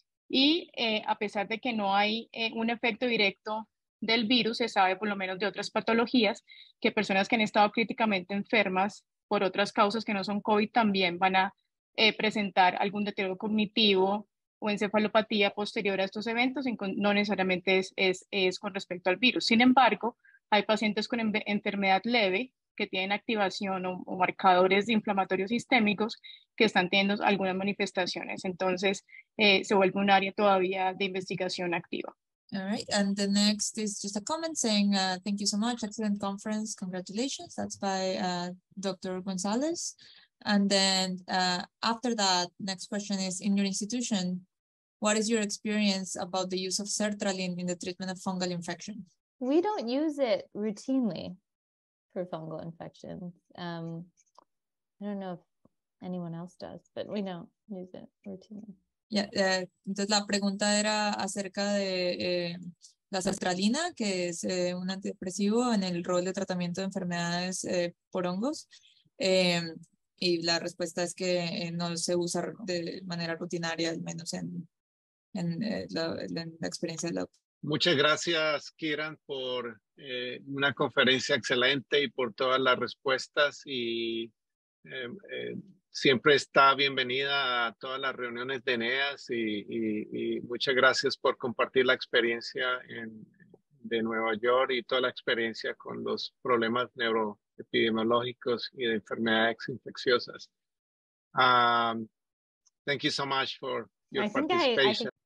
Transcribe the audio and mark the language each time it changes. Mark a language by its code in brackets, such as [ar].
[es] y a pesar de que no hay un efecto directo del virus, se sabe por lo menos de otras patologías que personas que han estado críticamente enfermas por otras causas que no son COVID también van a presentar algún deterioro cognitivo o encefalopatía posterior a estos eventos, no necesariamente es con respecto al virus. Sin embargo, hay pacientes con enfermedad leve que tienen activación o marcadores inflamatorios sistémicos que están teniendo algunas manifestaciones. Entonces, se vuelve un área todavía de investigación activa. [en] All right, and the next is just a comment saying, thank you so much, excellent conference, congratulations. That's by Dr. Gonzalez. And then after that, next question is, in your institution, what is your experience about the use of sertraline in the treatment of fungal infections? We don't use it routinely for fungal infections. I don't know if anyone else does, but we don't use it routinely. [es] Entonces la pregunta era acerca de la sertralina, que es un antidepresivo en el rol de tratamiento de enfermedades por hongos. Y la respuesta es que no se usa de manera rutinaria, al menos en la experiencia del doctor. Muchas gracias, Kiran, por una conferencia excelente y por todas las respuestas. Y siempre está bienvenida a todas las reuniones de NEAS y muchas gracias por compartir la experiencia de Nueva York y toda la experiencia con los problemas neuroepidemiológicos y de enfermedades infecciosas. [en] Thank you so much for your participation.